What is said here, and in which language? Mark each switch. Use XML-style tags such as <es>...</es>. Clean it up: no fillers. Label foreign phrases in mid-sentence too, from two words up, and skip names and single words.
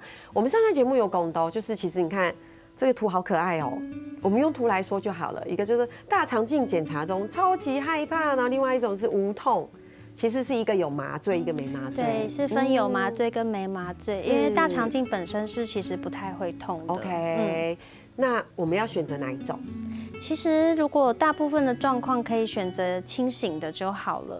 <zh>我們上次節目有講到，就是其實你看這個圖好可愛哦。我們用圖來說就好了。一個就是大腸鏡檢查中超級害怕，然後另外一種是無痛。其实是一个有麻醉，一个没麻醉。对，是分有麻醉跟没麻醉，因为大肠镜本身是其实不太会痛的。 OK，那我们要选择哪一种？其实如果大部分的状况可以选择清醒的就好了。</zh>